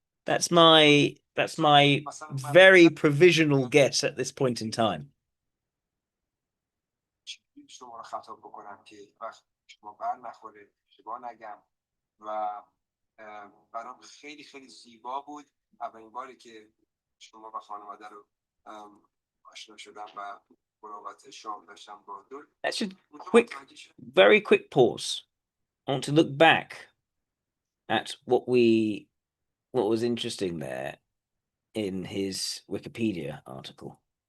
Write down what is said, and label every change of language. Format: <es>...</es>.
<en>That's my very provisional guess at this point in time.</en> <fa>شما رو خطاب بکنم که وقت شما بر نخوره اشتباه نگم و برام خیلی خیلی زیبا بود اولین باری که شما و خانواده رو آشنا شدم و ملاقات شام داشتم با دور.</fa> <en>Let's just very quick pause. I want to look back at what was interesting there in his Wikipedia article.</en>